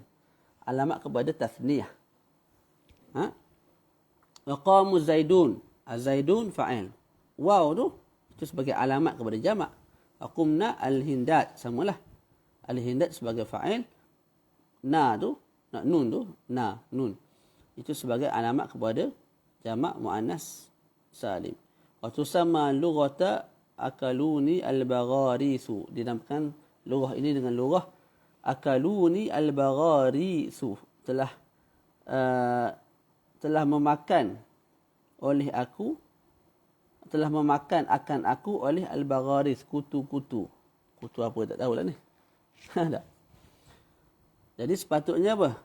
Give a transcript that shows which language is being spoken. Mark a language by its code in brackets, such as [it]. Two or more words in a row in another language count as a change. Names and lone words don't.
[ms] Alamat kepada tathniyah. [ar] Wa qamu zaidun. Az-zaidun fa'il. [ms] Waw tu itu sebagai alamat kepada jamak. [ar] Qumna al-hindat, [ms] samalah. Al-hindat sebagai fa'il. Na tu, nun tu, na, nun. Itu sebagai alamat kepada jamak muannas salim. [ar] Wa tusamma lughata akaluni al-bagharisu. [ms] Dinamakan lughah ini dengan lughah [ar] akaluni al-bagharisu. [ms] Telah memakan oleh aku, telah memakan akan aku oleh al-bagharis, kutu-kutu. Kutu apa tak tahulah ni. Tak. Jadi sepatutnya apa?